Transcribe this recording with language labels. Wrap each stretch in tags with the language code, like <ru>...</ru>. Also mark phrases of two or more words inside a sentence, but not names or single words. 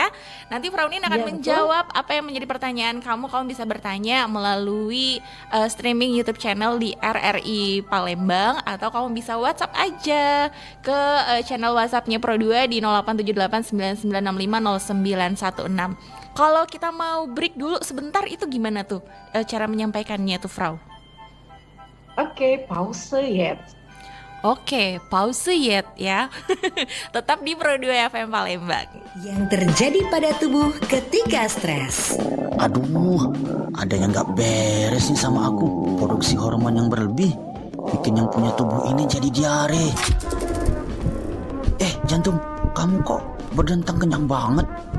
<id>Nanti Frau Nin akan menjawab apa yang menjadi pertanyaan kamu bisa bertanya melalui streaming YouTube channel di RRI Palembang, atau kamu bisa WhatsApp aja ke channel WhatsAppnya Pro2 di 087899650916. Kalau kita mau break dulu sebentar, itu gimana tuh cara menyampaikannya tuh, Frau?</id> <de>Pause jetzt. Pause yet ya.</de> <id>Tetap di Pro2 FM Palembang. Yang terjadi pada tubuh ketika stres. Aduh, ada yang gak beres nih sama aku. Produksi hormon yang berlebih bikin yang punya tubuh ini jadi diare. Jantung, kamu kok berdentang kencang banget?</id>